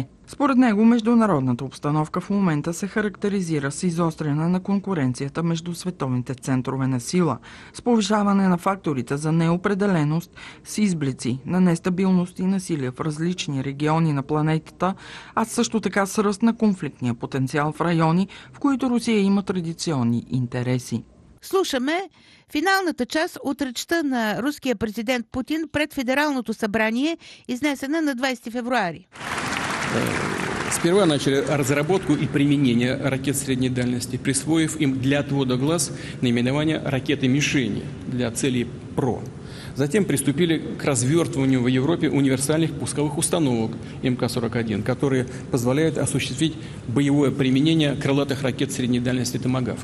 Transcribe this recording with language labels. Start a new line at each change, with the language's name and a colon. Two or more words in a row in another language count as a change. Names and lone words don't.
Bulgarian: Според него, международната обстановка в момента се характеризира с изостряне на конкуренцията между световните центрове на сила, с повишаване на факторите за неопределеност, с изблици на нестабилност и насилие в различни региони на планетата, а също така с ръст на конфликтния потенциал в райони, в които Русия има традиционни интереси. Слушаме финалната част от речта на руския президент Путин пред Федералното събрание, изнесена на 20 февруари.
Russian: Сперва начали разработку и применение ракет средней дальности, присвоив им для отвода глаз наименование ракеты-мишени для целей ПРО. Затем приступили к развертыванию в Европе универсальных пусковых установок МК-41, которые позволяют осуществить боевое применение крылатых ракет средней дальности «Томагавк».